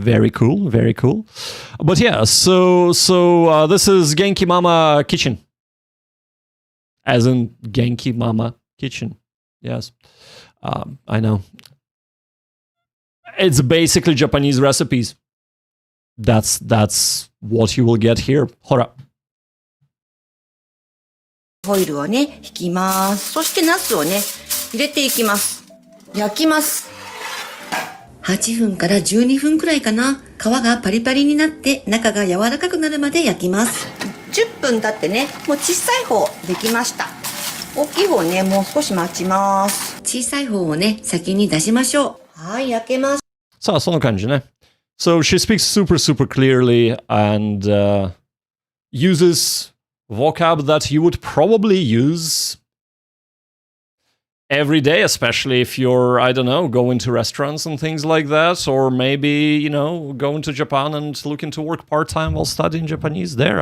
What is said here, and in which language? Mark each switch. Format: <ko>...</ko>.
<en>Very cool, very cool. But yeah, so this is Genki Mama Kitchen, as in Genki Mama Kitchen. Yes, I know. It's basically Japanese recipes. That's what you will get here. Hora.</en> <ja>ホイルをね、引きます。そしてナスをね、入れていきます。焼きます。 8分から12分くらいかな。皮がパリパリになって中が柔らかくなるまで焼きます。 10分経ってね、もう小さい方できました。大きい方ね、もう少し待ちます。小さい方をね、先に出しましょう。はい、焼けます。さあ、その感じね。</ja> <en>So she speaks super clearly and uses vocab that you would probably use every day, especially if you're, I don't know, going to restaurants and things like that, or maybe, you know, going to Japan and looking to work part-time while studying Japanese there.</en>